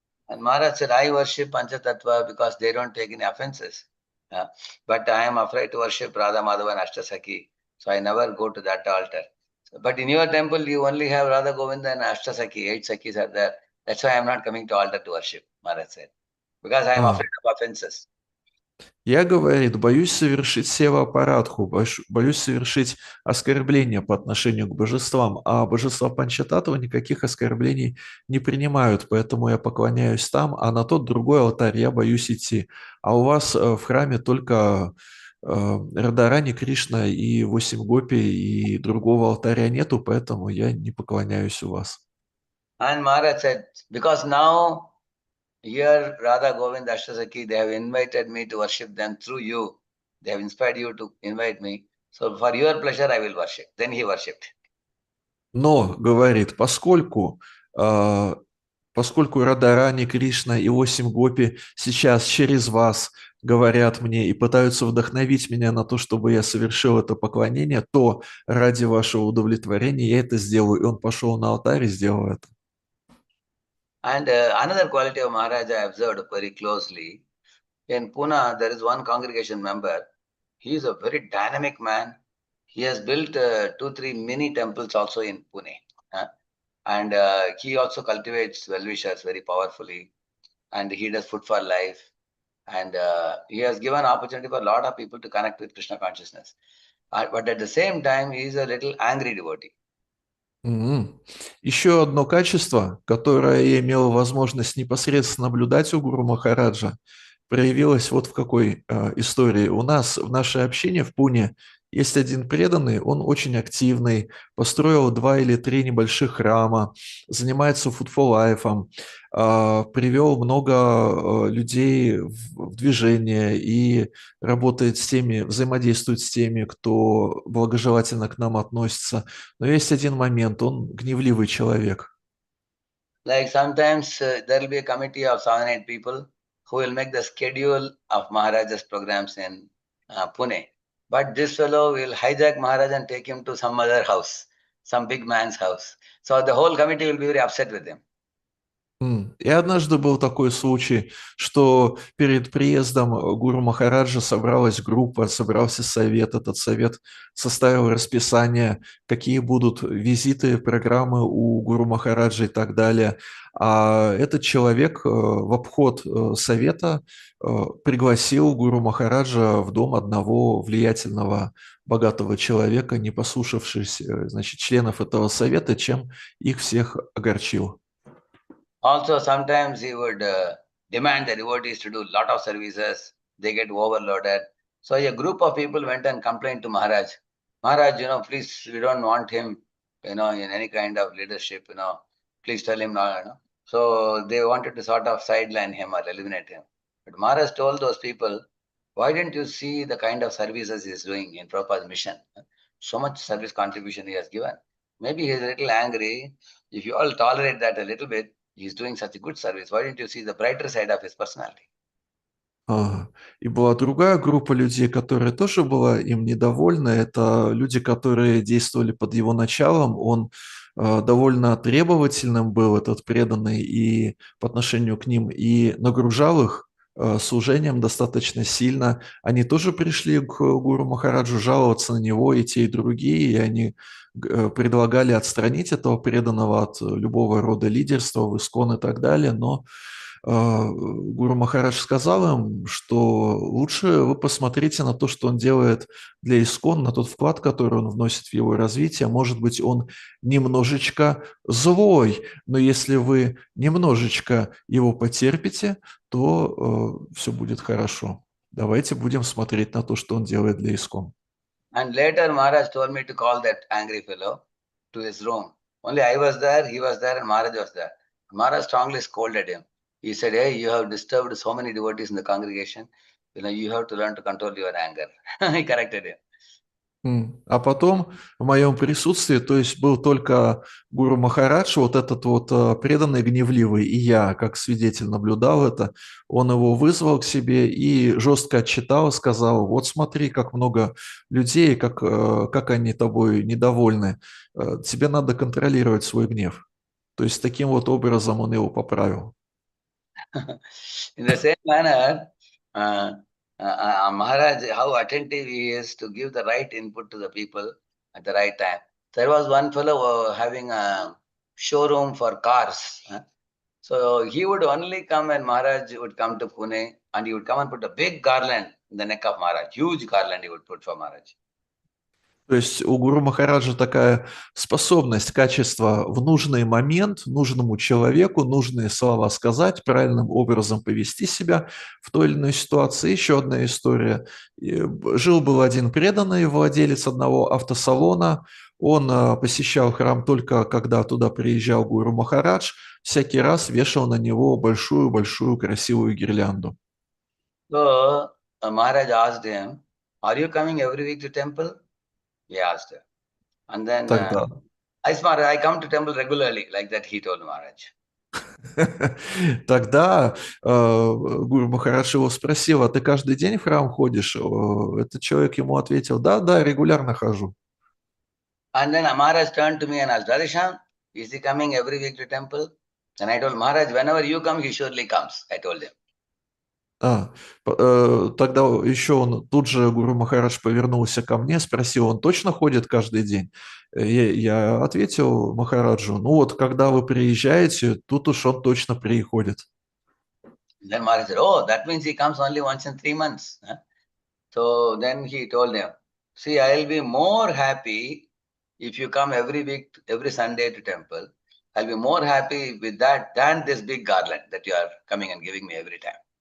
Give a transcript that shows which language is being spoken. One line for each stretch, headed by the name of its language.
English: And Maharaj said, I worship Panchatattva because they don't take any offenses. But I am afraid to worship Radha Madhava and Ashtasakhi, so I never go to that altar. But in your temple, you only have Radha Govinda and Ashtasakhi, 8 Sakhis are there. That's why I am not coming to altar to worship, Maharaj said, because I am afraid of offenses.
Russian: Я, говорит, боюсь совершить сева-аппаратху, боюсь совершить оскорбление по отношению к божествам, а божества Панчататтвы никаких оскорблений не принимают, поэтому я поклоняюсь там, а на тот другой алтарь я боюсь идти. А у вас в храме только Радharani, Кришна и 8 гопи, и другого алтаря нету, поэтому я не поклоняюсь у вас.
English: And Maharaj said, because now here, Radha Govind Ashtasakhi, they have invited me to worship them through you. They have inspired you to invite me. So for your pleasure, I will worship. Then he worshipped.
Russian: Но, говорит, поскольку Радharani, Кришна и 8 гопи сейчас через вас говорят мне и пытаются вдохновить меня на то, чтобы я совершил это поклонение, то ради вашего удовлетворения я это сделаю. И он пошел на алтарь и сделал это.
English: And another quality of Maharaj I observed very closely. In Pune, there is one congregation member. He is a very dynamic man. He has built 2, 3 mini temples also in Pune. And he also cultivates well-wishers very powerfully. And he does food for life. And he has given opportunity for a lot of people to connect with Krishna consciousness. But at the same time, he is a little angry devotee. Мгм.
Russian: Еще одно качество, которое я имел возможность непосредственно наблюдать у Гуру Махараджа, проявилось вот в какой истории. У нас в нашей общине в Пуне есть один преданный, он очень активный, построил 2 или 3 небольших храма, занимается фудфол-лайфом, привел много людей в движение и работает с теми, взаимодействует с теми, кто благожелательно к нам относится. Но есть один момент, он гневливый человек.
English: Like sometimes there will be a committee of 7, 8 people who will make the schedule of Maharaja's programs in Pune. But this fellow will hijack Maharaj and take him to some other house, some big man's house. So the whole committee will be very upset with him.
Russian: И однажды был такой случай, что перед приездом Гуру Махараджа собралась группа, собрался совет. Этот совет составил расписание, какие будут визиты, программы у Гуру Махараджа и так далее. А этот человек в обход совета пригласил Гуру Махараджа в дом одного влиятельного, богатого человека, не послушавшись, значит, членов этого совета, чем их всех огорчил.
English: Also, sometimes he would demand the devotees to do a lot of services. They get overloaded. So a group of people went and complained to Maharaj. Maharaj, please, we don't want him, in any kind of leadership, please tell him now. So they wanted to sort of sideline him or eliminate him. But Maharaj told those people, why didn't you see the kind of services he is doing in Prabhupada's mission? So much service contribution he has given. Maybe he is a little angry. If you all tolerate that a little bit, he's doing such a good service. Why didn't you see the brighter side of his personality?
Russian: И была другая группа людей, которая тоже была им недовольна. Это люди, которые действовали под его началом. Он довольно требовательным был, этот преданный, и по отношению к ним, и нагружал их служением достаточно сильно. Они тоже пришли к Гуру Махараджу жаловаться на него, и те, и другие, и они предлагали отстранить этого преданного от любого рода лидерства в ИСККОН и так далее, но Гуру Махарадж сказал им, что лучше вы посмотрите на то, что он делает для ИСККОН, на тот вклад, который он вносит в его развитие. Может быть, он немножечко злой, но если вы немножечко его потерпите, то все будет хорошо. Давайте будем смотреть на то, что он делает для ИСККОН.
English: And later Maharaj told me to call that angry fellow to his room. Only I was there, he was there, and Maharaj was there. Maharaj strongly scolded him. He said, hey, you have disturbed so many devotees in the congregation. You have to learn to control your anger. He corrected him.
Russian: А потом в моем присутствии, то есть был только Гуру Махарадж, вот этот вот преданный гневливый, и я, как свидетель, наблюдал это, он его вызвал к себе и жестко отчитал, сказал, вот смотри, как много людей, как они тобой недовольны, тебе надо контролировать свой гнев. То есть таким вот образом он его поправил.
English: In the same manner, Maharaj, how attentive he is to give the right input to the people at the right time. There was one fellow having a showroom for cars. So he would only come when Maharaj would come to Pune, and he would come and put a big garland in the neck of Maharaj. Huge garland he would put for Maharaj.
Russian: То есть у Гуру Махараджа такая способность, качество в нужный момент, нужному человеку, нужные слова сказать, правильным образом повести себя в той или иной ситуации. Еще одна история. Жил-был один преданный владелец одного автосалона. Он посещал храм только когда туда приезжал Гуру Махарадж. Всякий раз вешал на него большую-большую красивую гирлянду.
English: So Maharaj asked him, are you coming every week to temple? He asked her. And then,
Russian: Тогда
English: I come to temple regularly, like that he told Maharaj.
Russian: Тогда Гуру Махарадж его спросил, а ты каждый день в храм ходишь? Этот человек ему ответил, да, да, регулярно хожу.
English: And then Maharaj turned to me and asked, Radhe Shьям, is he coming every week to temple? And I told Maharaj, whenever you come, he surely comes. I told him.
Russian: Тогда еще он, тут же Гуру Махарадж повернулся ко мне, спросил, он точно ходит каждый день? Я ответил Махараджу, ну вот, когда вы приезжаете, тут уж он точно приходит.
English: Then Maharaj said, oh, that means he comes only once in 3 months. Huh? So then he told him, see, I'll be more happy if you come every week, every Sunday to temple. I'll be more happy with that than this big garland that you are coming and giving me every time.